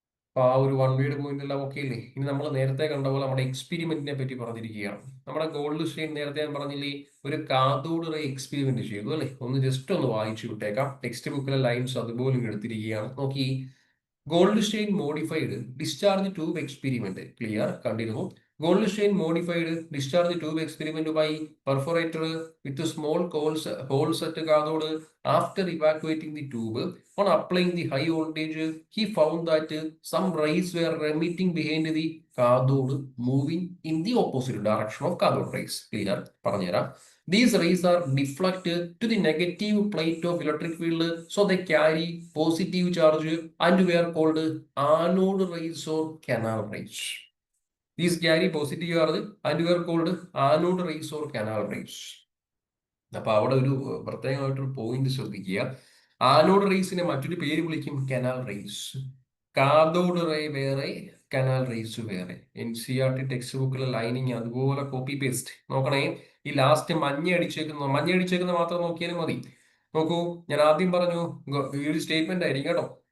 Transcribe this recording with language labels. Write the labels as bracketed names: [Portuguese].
[Malayalam] അപ്പൊ ആ ഒരു 1 വേഡ് പോയിന്റ് എല്ലാം ഓക്കെ അല്ലേ? ഇനി നമ്മൾ നേരത്തെ കണ്ട പോലെ നമ്മുടെ എക്സ്പെരിമെന്റിനെ പറ്റി പറഞ്ഞിരിക്കുകയാണ്. നമ്മുടെ ഗോൾഡ് സ്റ്റെയിൻ നേരത്തെ ഞാൻ പറഞ്ഞില്ലേ, ഒരു കാഥോഡ് റേ എക്സ്പെരിമെന്റ് ചെയ്തു അല്ലേ? ജസ്റ്റ് ഒന്ന് വായിച്ചു വിട്ടേക്കാം. ടെക്സ്റ്റ് ബുക്കിലെ ലൈൻസ് അതുപോലും എടുത്തിരിക്കുകയാണ്. നോക്കി, ഗോൾഡ്സ്റ്റെയിൻ modified discharge tube experiment. Clear, കണ്ടിരുന്നു. [English] Goldstein modified discharge tube experiment by perforator with small holes at cathode. After evacuating the tube, on applying the high voltage, he found that some rays were emitting behind the cathode, moving in the opposite direction of cathode rays. Clear? Paranjara. These rays are deflected to the negative plate of electric field, so they carry positive charge and were called anode rays or canal rays. These carry positive charge and were called anode rays or canal rays. [Malayalam] അപ്പൊ അവിടെ ഒരു പ്രത്യേകമായിട്ടൊരു point ശ്രദ്ധിക്കുക. Anode റേസിനെ മറ്റൊരു പേര് വിളിക്കും canal raise. Cathode ray വേറെ, canal raise വേറെ. NCERT text ബുക്കിലെ ലൈനിങ് അതുപോലെ കോപ്പി പേസ്റ്റ് നോക്കണേ. ഈ ലാസ്റ്റ് മഞ്ഞ അടിച്ചേക്കുന്ന മാത്രം നോക്കിയാലും മതി. നോക്കൂ, ഞാൻ ആദ്യം പറഞ്ഞു ഈ ഒരു സ്റ്റേറ്റ്മെന്റ് ആയിരിക്കും കേട്ടോ.